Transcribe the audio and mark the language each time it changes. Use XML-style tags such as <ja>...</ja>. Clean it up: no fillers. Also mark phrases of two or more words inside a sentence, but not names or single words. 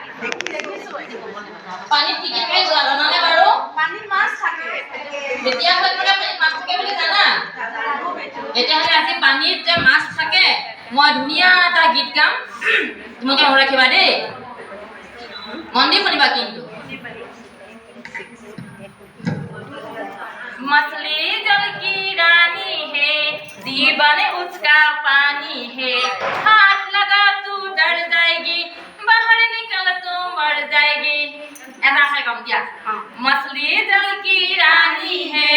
<as>পানীত কি কি থাকে জানানে বাৰু? পানীত মাছ থাকে। তেতিয়াহ'লে তোমালোকে পানীত মাছ থাকে বুলি জানা? তেতিয়াহ'লে আজি পানীত যে মাছ থাকে, মই ধুনীয়া এটা গীত গাম, তোমালোকে মনত ৰাখিবা দেই। মন দি শুনিবা কিন্তু।</as> <hi>मछली जल की रानी है, जीवन उसका पानी है, हाथ लगा तू डर जाएगी, बाहर निकल तो मर जाएगी। ऐसा है कम क्या? मछली जल की रानी है,</hi>